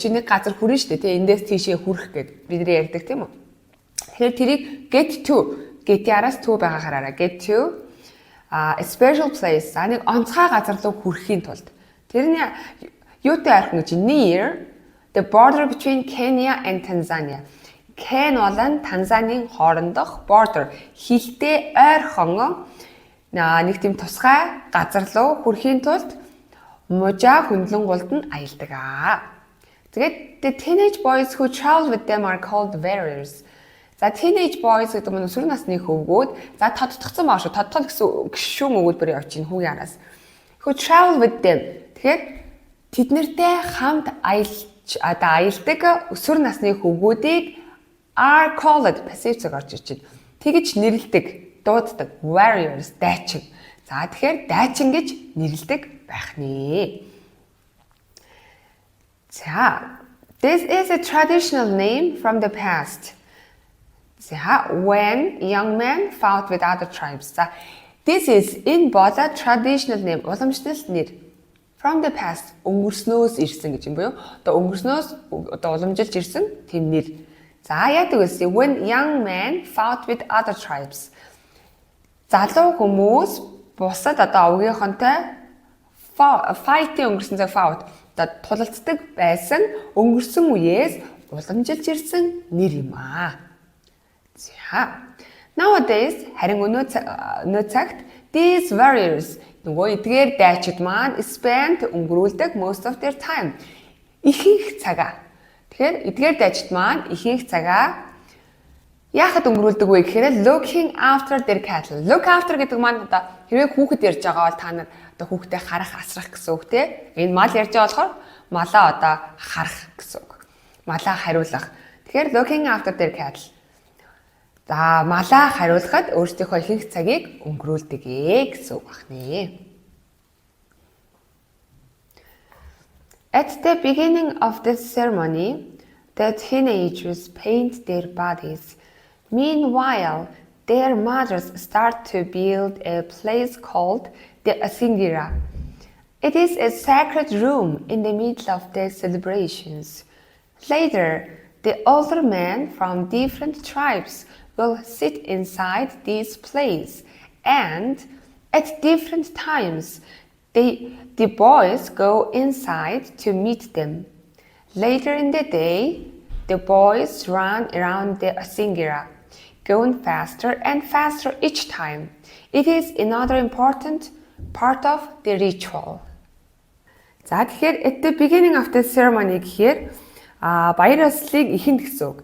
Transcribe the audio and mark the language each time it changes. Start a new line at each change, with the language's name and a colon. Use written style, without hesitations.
Mongolian: Чи нэг газар хүрнэ шүү дээ. Тэгээ эндээс тийшээ хүрэх гэд бидний ярьдаг тийм үү? Тэгэхээр тэрийг get to get-яраас to байгаа хараараа.
English: Get to a special place.
Mongolian: За нэг онцгой газар руу хүрэхийн тулд. Тэрний юутай ойрхон гэж
English: near the border between Kenya and Tanzania.
Mongolian: Ken болон Танзанийн хоорондох border хилтэй ойрхон нэг тийм тусгай газар руу хүрэхийн тулд мужаа хөндлөн гулд нь аялдаг аа. Тэгээд
English: the teenage boys who travel with them are called warriors.
Mongolian: За
English: teenage boys
Mongolian: гэдэг нь өсвөр насны хөвгүүд. За тодтогцсон баа шүү. Тодтол гэсэн гişүүн өгүүлбэр явж чинь хүүгийн араас.
English: Who travel with them.
Mongolian: Тэгэхээр тэднэртэй хамт аялдаг өсвөр насны хөвгүүдийг
English: are called
Mongolian: passive цаг орж ирж байна. Тэгж нэрлэдэг, дууддаг warriors дайчин. За тэгэхээр дайчин гэж нэрлэдэг байх нэ. За
English: this is a traditional name from the past.
Mongolian: За
English: when young men fought with other tribes.
Mongolian: За
English: this is
Mongolian: энэ бол
English: traditional name
Mongolian: уламжлал нэр
English: from the past
Mongolian: өнгөрснөөс ирсэн гэж юм буюу одоо өнгөрснөөс одоо уламжилж ирсэн тийм нэр. За яадаг вэ?
English: When young men fought with other tribes.
Mongolian: Залуу хүмүүс бусад одоо овгийнхонтой fight-ийн өнгөрсөн цаг fought одоо тулалцдаг байсан өнгөрсөн үеэс уламжилж ирсэн нэр юм аа. За nowadays харин өнөө цагт
English: these warriors
Mongolian: нөгөө эдгээр дайчид маань spend өнгөрүүлдэг
English: most of their time
Mongolian: ихэнх цагаа. Тэгэхээр эдгээр дайчид маань ихэнх цагаа яахад өнгөрүүлдэг вэ гэхээр
English: looking after their cattle.
Mongolian: Look after гэдэг маань одоо хэрвээ хүүхэд ярьж байгаа бол та нар одоо хүүхдээ харах, асрах гэсэн үг тийм. Энэ мал ярьж байгаа болохоор малаа одоо харах гэсэн үг. Малаа хариулах. Тэгэхээр
English: looking after their cattle.
Mongolian: За малаа хариулахад өөрсдийнхөө ихэнх цагийг өнгөрүүлдэг гэсэн үг байна.
English: At the beginning of the ceremony, the teenagers paint their bodies. Meanwhile, their mothers start to build a place called the asingira. It is a sacred room in the middle of the celebrations. Later, the older men from different tribes will sit inside this place, and at different times, the boys go inside to meet them. Later in the day, the boys run around the asingira, going faster and faster each time. It is another important part of the ritual.
Mongolian: За тэгэхээр
English: at the beginning of the ceremony
Mongolian: гэхээр баяр ёслолыг эхэнд гэсэн үг.